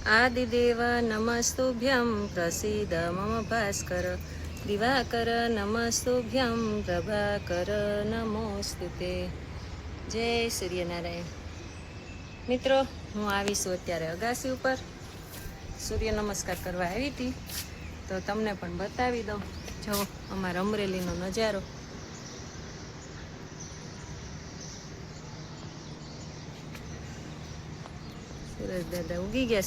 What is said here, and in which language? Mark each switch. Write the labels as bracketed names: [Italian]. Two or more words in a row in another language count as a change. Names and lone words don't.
[Sanskrit] आदिदेव नमस्तुभ्यं प्रसीद मम भास्कर दिवाकर नमस्तुभ्यं प्रभाकर नमोस्तुते। जय सूर्यनारायण। [Gujarati] મિત્રો, હું આવીશું અત્યારે અગાસી ઉપર સૂર્ય નમસ્કાર કરવા આવી હતી, તો તમને પણ બતાવી દઉં. જો અમારા અમરેલીનો નજારો. સુરજ દાદા ઉગી ગયા.